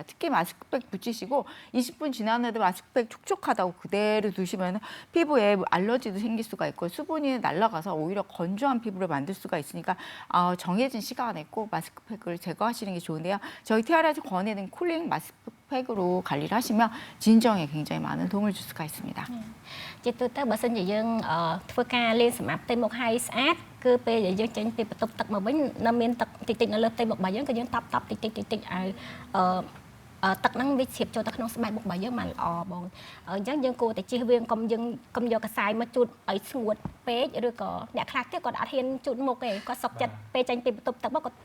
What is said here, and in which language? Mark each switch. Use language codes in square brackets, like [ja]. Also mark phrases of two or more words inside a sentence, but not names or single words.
[ko] 특히 마스크팩 붙이시고 20분 지났는데 마스크팩 촉촉하다고 그대로 두시면 피부에 알러지도 생길 수가 있고 수분이 날아가서 오히려 건조한 피부를 만들 수가 있으니까 정해진 시간에 꼭 마스크팩을 제거하시는 게 좋은데요. 저희 티아라에서 권해드린 쿨링 마스크팩으로 관리를 하시면 진정에 굉장히 많은 도움을 줄 수가 있습니다. [km] ជាទូទៅបើសិនជាយើងធ្វើការលាងសម្អាតផ្ទៃមុខឲ្យស្អាតគឺពេលដែលយើងចេញពីបន្ទប់ទឹកមកវិញនៅមានទឹកតិចៗនៅលើផ្ទៃមុខរបស់យើងក៏យើងតប់តិចៗឲ្យទឹកហ្នឹងវាជ្រាបចូលទៅក្នុងស្បែកមុខរបស់យើងបានល្អបងអញ្ចឹងយើងគួរតែជៀសវាងកុំយកកសែងមកជូតឲ្យស្ងួតពេកឬក៏អ្នកខ្លះទៀតគាត់អត់ហ៊ានជូតមុខទេគាត់សុកចិត្តពេលចេញពីបន្ទប់ទឹកមកគាត់